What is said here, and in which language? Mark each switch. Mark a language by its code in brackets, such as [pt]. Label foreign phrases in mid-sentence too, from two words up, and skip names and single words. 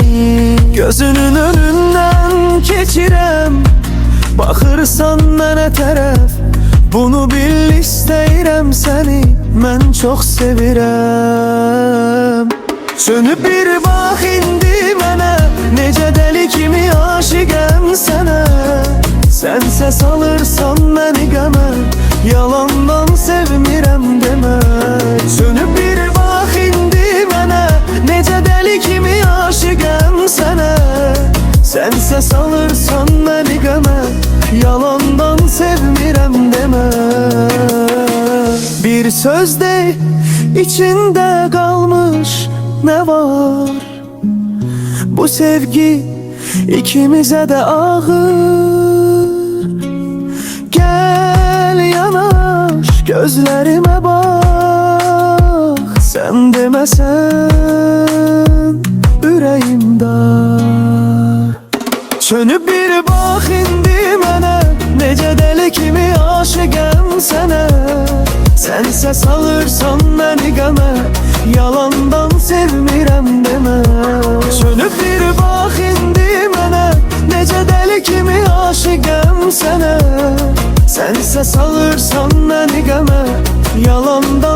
[tr] Gözünün önünden geçirem, [az] bakırsan mənə tərəf. Bunu bil istəyirəm seni, mən çox sevirəm. Çönüp bir bax indi mənə, necə deli kimi aşıqəm sənə. [tr] Sen ses alırsan beni [az] qəmə, yalandan sevmirəm demə. Çönüp bir bax indi mənə, necə deli kimi aşıqəm sənə. [tr] Sen ses alırsan beni [az] qəmə, yalandan sevmirəm demə. [tr] Bir söz de içinde kalmış ne var? Bu sevgi ikimize de ağır. Gel yanaş gözlerime bak, sen demesen yüreğim dar. [az] Çönüp bir bax indi mənə, necə deli kimi aşıqəm sənə. [tr] Sen ses alırsan beni [az] qəmə, yalandan sevmirəm demə. Çönüp bir bax indi mənə, necə deli kimi aşıqəm sənə. [tr] Sen ses alırsan beni [az] qəmə, yalan